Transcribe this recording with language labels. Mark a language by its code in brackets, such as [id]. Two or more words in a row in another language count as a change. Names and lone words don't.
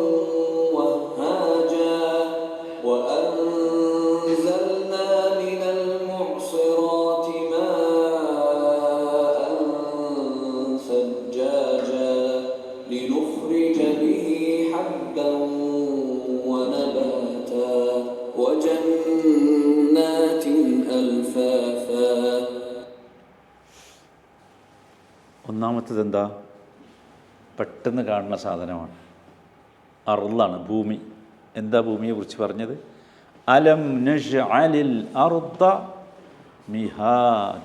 [ar] وهاجا وأنزلنا من المعصرات ماء ثجاجا لنخرج به حبا ونباتا وجنات ألفافا. [ml] ഒന്നാമത്തത് എന്താ? പെട്ടെന്ന് കാണുന്ന സാധനമാണ്. അർളാണ്, ഭൂമി. എന്താ ഭൂമിയെ കുറിച്ച് പറഞ്ഞത്? [ar] ألم نجعل الأرض مهادا.